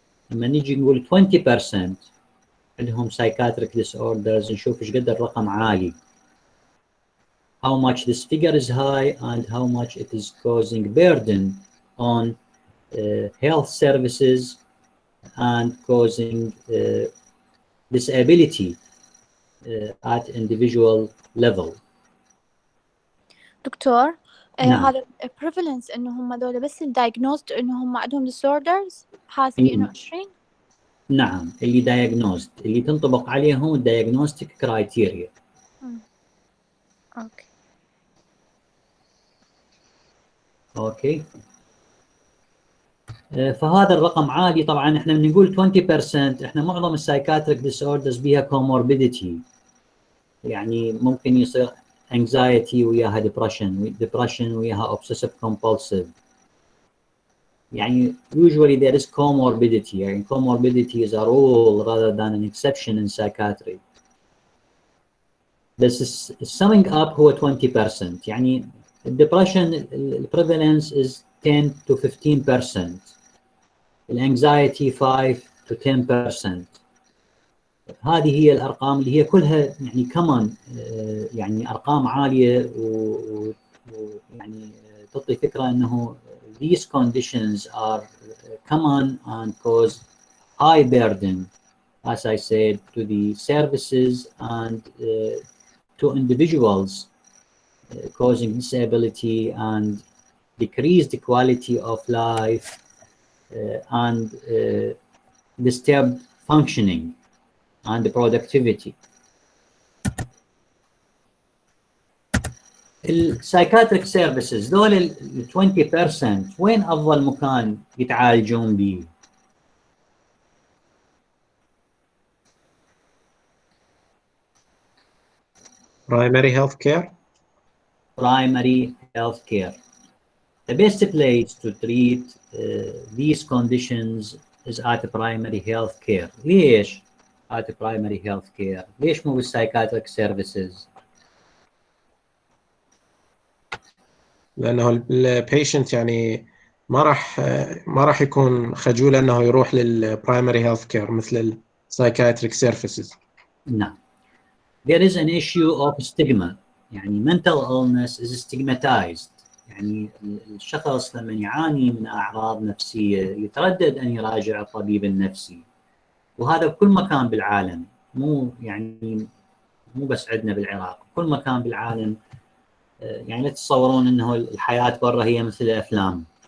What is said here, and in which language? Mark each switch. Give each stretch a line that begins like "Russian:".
Arabic: لما نيجي نقول 20% عندهم psychiatric disorders نشوف ايش قد الرقم عالي.
English: How much this figure is high and how much it is causing burden on health services and causing disability at individual level.
Arabic: دكتور نعم. هذا prevalence انه هم دول بس diagnosed انه هم عندهم disorders حاسبي انه 20. نعم، اللي diagnosed اللي تنطبق عليهم diagnostic criteria. اوكي. فهذا الرقم عالي. طبعا احنا بنقول 20%، احنا معظم السايكاتريك disorders بيها comorbidity، يعني ممكن يصير anxiety وياها depression وياها obsessive compulsive.
English: يعني usually there is comorbidity، يعني comorbidity is a rule rather than an exception in psychiatry. بس summing up هو 20%. يعني depression prevalence is 10 to 15%.
Arabic: الانكزايتي 5 to 10%. هذه هي الارقام اللي هي كلها يعني كمان يعني ارقام عاليه، ويعني تعطي فكره انه
English: these conditions are common and cause high burden, as I said, to the services and to individuals, causing disability and decreased quality of life and disturbed functioning and productivity.
Arabic: السايكاتريك سيرفيسز دول ال 20% وين افضل مكان يتعالجون به؟
English: Primary health care. Primary health care. The best place to treat these conditions is at primary health care.
Arabic: ليش at primary health care؟ ليش مو بالسايكاتريك سيرفيسز؟ لأنه البيشنت يعني ما راح يكون خجول انه يروح للبرايمري هيلث كير مثل السايكايتريك سيرفيسز. نعم.
English: There is an issue of stigma. يعني mental illness is stigmatized.
Arabic: يعني الشخص لما يعاني من أعراض نفسية يتردد أن يراجع الطبيب النفسي، وهذا بكل مكان بالعالم، مو بس عندنا بالعراق، كل مكان بالعالم. يعني لا تتصورون أنه الحياة برا هي مثل الأفلام.